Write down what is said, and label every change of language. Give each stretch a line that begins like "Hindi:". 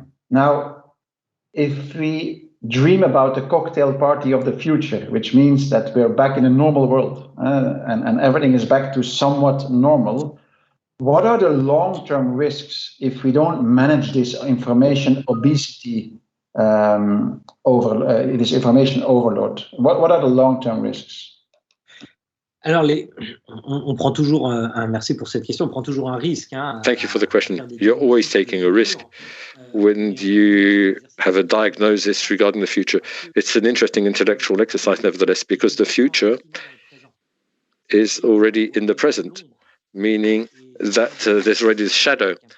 English: Now, if we dream about the cocktail party of the future, which means that we're back in a normal world, and everything is back to somewhat normal, what are the long-term risks if we don't manage this information obesity, this information overload? What are the long-term risks?
French: Alors, on prend toujours merci pour cette question. On prend toujours un risque.
English: Thank you for the question. You're always taking a risk when you have a diagnosis regarding the future. It's an interesting intellectual exercise, nevertheless, because the future is already in the present, meaning that there's already the shadow.